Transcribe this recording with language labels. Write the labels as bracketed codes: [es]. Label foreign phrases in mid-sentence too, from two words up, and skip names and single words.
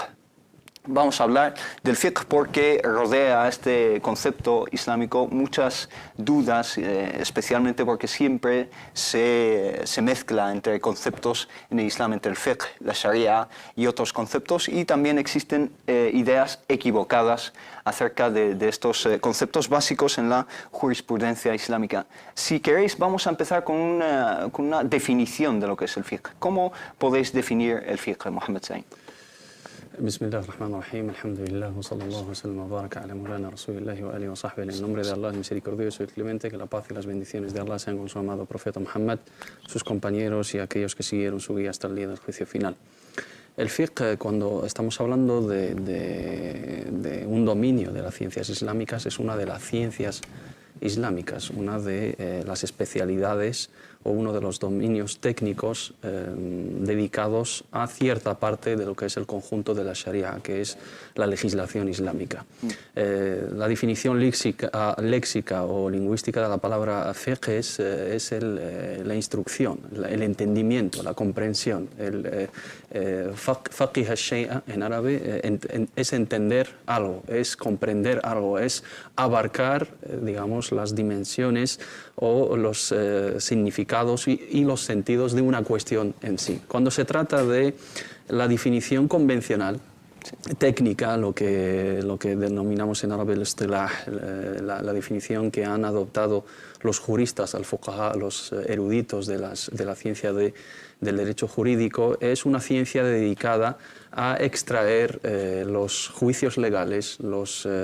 [es] Vamos a hablar del fiqh porque rodea a este concepto islámico muchas dudas, especialmente porque siempre se mezcla entre conceptos en el Islam, entre el fiqh, la sharia y otros conceptos, y también existen ideas equivocadas acerca de estos conceptos básicos en la jurisprudencia islámica. Si queréis, vamos a empezar con una definición de lo que es el fiqh. ¿Cómo podéis definir el fiqh, Mohammed Zain? [ar] بسم الله الرحمن الرحيم، الحمد لله، وصلى الله وسلم وبارك على مولانا رسول الله وآله وصحبه. [es] En el nombre de Allah, el misericordioso y el clemente, que la paz y las bendiciones de Allah sean con su amado profeta Muhammad, sus compañeros y aquellos que siguieron su guía hasta el día del juicio final. El fiqh, cuando estamos hablando de un dominio de las ciencias islámicas, es una de las ciencias islámicas, una de las especialidades o uno de los dominios técnicos dedicados a cierta parte de lo que es el conjunto de la Sharia, que es la legislación islámica. La definición léxica o lingüística de la palabra fiqh es la instrucción, el entendimiento, la comprensión. [ar] فقه الشيء [es] en árabe es entender algo, es comprender algo, es abarcar, digamos, las dimensiones o los significados y los sentidos de una cuestión en sí. Cuando se trata de la definición convencional, técnica, lo que denominamos en árabe el istilah, la definición que han adoptado los juristas, al-fuqaha, los eruditos de la ciencia del derecho jurídico, es una ciencia dedicada a extraer los juicios legales, los